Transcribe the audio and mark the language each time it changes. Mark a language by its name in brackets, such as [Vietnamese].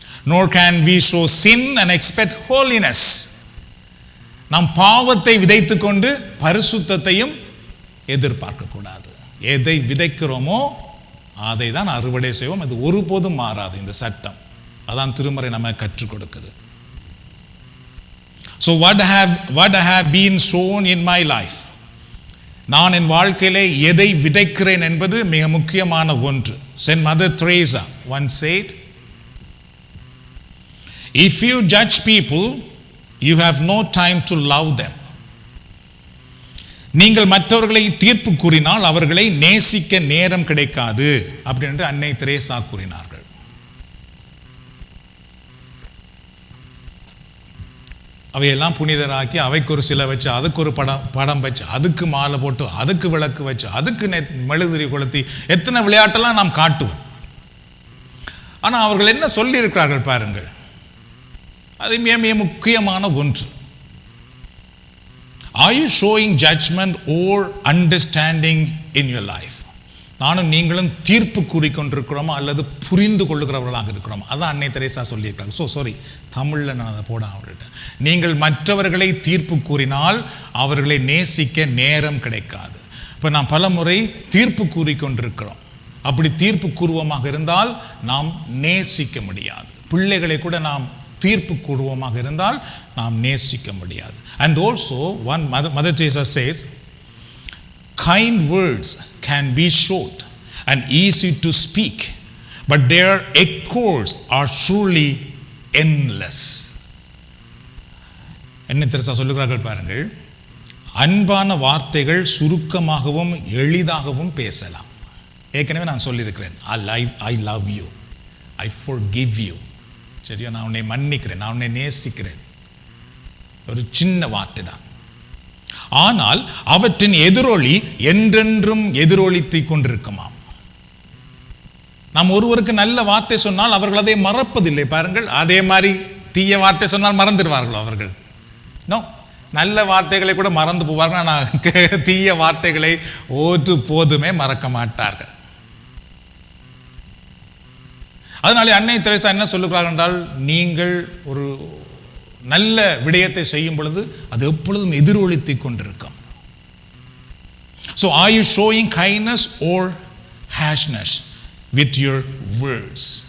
[English] Nor can we sow sin and expect holiness. [Tamil] நாம் பாவத்தை விதைத்து கொண்டு பரிசுத்தத்தையும் எதிர்பார்க்கக்கூடாது. எதை விதைக்கிறோமோ அதை தான் அறுவடை செய்வோம். அது ஒருபோதும் மாறாது. இந்த சட்டம் அதான் திருமறை நம்ம கற்றுக் கொடுக்குது. [English] So what have been sown in my life? [Tamil] நான் என் வாழ்க்கையிலே எதை விதைக்கிறேன் என்பது மிக முக்கியமான ஒன்று. [English] Saint Mother Teresa once said, if you judge people, you have no time to love them. [Tamil] நீங்கள் மற்றவர்களை தீர்ப்பு கூறினால் அவர்களை நேசிக்க நேரம் கிடைக்காது அப்படின்னு அன்னை தெரேசா கூறினார்கள். அவையெல்லாம் புனிதராக்கி அவைக்கு ஒரு சிலை வச்சு அதுக்கு ஒரு படம் வச்சு அதுக்கு மாலை போட்டு அதுக்கு விளக்கு வச்சு அதுக்கு மெழுகுதிரி கொளுத்தி எத்தனை விளையாட்டெல்லாம் நாம் காட்டுவோம். ஆனால் அவர்கள் என்ன சொல்லி இருக்கிறார்கள் பாருங்கள், அது மிக முக்கியமான ஒன்று. [English] Are you showing judgment or understanding in your life? [Tamil] நானும் நீங்களும் தீர்ப்பு கூறிக்கொண்டிருக்கிறோமா அல்லது புரிந்து கொள்ளுகிறவர்களாக இருக்கிறோமா? அதான் அன்னை தெரேசா சொல்லியிருக்காங்க. சாரி, தமிழில் நான் அதை போட அவர்கிட்ட. நீங்கள் மற்றவர்களை தீர்ப்பு கூறினால் அவர்களை நேசிக்க நேரம் கிடைக்காது. இப்போ நாம் பல முறை தீர்ப்பு கூறிக்கொண்டிருக்கிறோம். அப்படி தீர்ப்பு கூறுவமாக இருந்தால் நாம் நேசிக்க முடியாது. பிள்ளைகளை கூட நாம் தீர்ப்பு கூறுவமாக இருந்தால் நாம் நேசிக்க முடியாது. [English] And also one Mother Teresa says, kind words can be short and easy to speak, but their echoes are truly endless. [Tamil] என்ன தெரசா சொல்லுகிறார்கள் பாருங்கள், அன்பான வார்த்தைகள் சுருக்கமாகவும் எளிதாகவும் பேசலாம். ஏற்கனவே நான் சொல்லியிருக்கிறேன், [English] I love you, I forgive you. [Tamil] சரியா, நான் உன்னை மன்னிக்கிறேன், நான் உன்னை நேசிக்கிறேன். ஒரு சின்ன வார்த்தை தான். ஆனால் அவற்றின் எதிரொலி என்றென்றும் எதிரொலித்து கொண்டிருக்குமாம். நாம் ஒருவருக்கு நல்ல வார்த்தை சொன்னால் அவர்கள் அதை மறப்பதில்லை பாருங்கள். அதே மாதிரி தீய வார்த்தை சொன்னால் மறந்துடுவார்கள் அவர்கள். நோ, நல்ல வார்த்தைகளை கூட மறந்து போவார்கள். ஆனால் தீய வார்த்தைகளை ஒன்று போதுமே மறக்க மாட்டார்கள். அதனாலே அன்னை தெரேசா என்ன சொல்லுகிறார்கள் என்றால், நீங்கள் ஒரு நல்ல விடயத்தை செய்யும் பொழுது அது எப்பொழுதும் எதிரொலித்து கொண்டிருக்கும். [English] So are you showing kindness or harshness with your words?